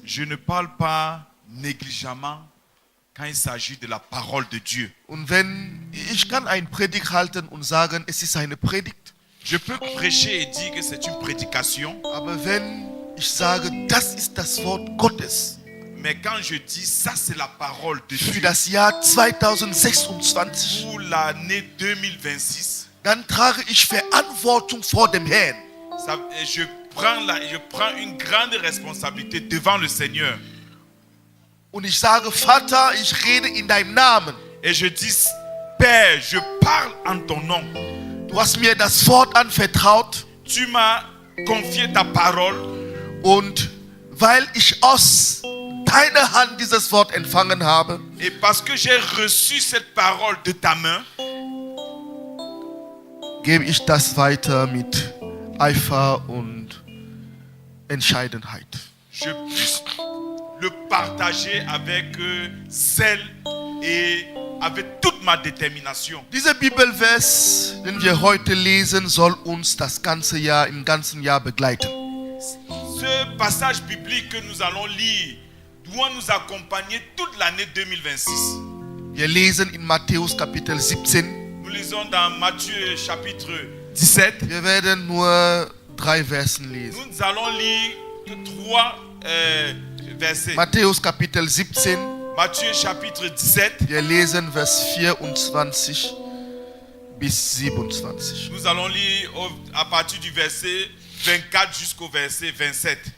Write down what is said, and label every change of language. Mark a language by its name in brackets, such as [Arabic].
[French] Je ne parle pas négligemment quand il s'agit de la parole de Dieu. [German] Und wenn ich kann eine Predigt halten und sagen, es ist eine Predigt, [French] Je peux prêcher et dire que c'est une prédication, [German] aber wenn ich sage, das ist das Wort Gottes [French] mais quand je dis ça, c'est la parole de [German] für [French] Dieu [German] das Jahr 2026, [French] pour l'année 2026, [German] dann trage ich Verantwortung vor dem Herrn. [French] je prends une grande responsabilité devant le Seigneur. [German] Und ich sage, Vater, ich rede in deinem Namen. [French] Et je dis, Père, je parle en ton nom. [German] Du hast mir das Wort anvertraut. [French] Tu m'as confié ta parole. [German] Und weil ich aus deiner Hand dieses Wort empfangen habe, [French] Et parce que j'ai reçu cette parole de ta main, [German] gebe ich das weiter mit Eifer und Entscheidenheit. [French] je puisse le partager avec zèle et avec toute ma détermination. [German] Dieser Bibelvers, den wir heute lesen, soll uns das ganze Jahr, im ganzen Jahr begleiten. [French] Ce passage biblique que nous allons lire doit nous accompagner toute l'année 2026. [German] Wir lesen in Matthäus Kapitel 17. [French] Nous lisons dans Matthieu chapitre 17. [German] Wir werden nur 3 Versen lesen. [French] Nous allons lire que 3 versets. [German] Matthäus Kapitel 17. [French] Matthieu chapitre 17. [German] Wir lesen Vers 24 bis 27. [French] Nous allons lire à partir du verset 24 jusqu'au verset 27.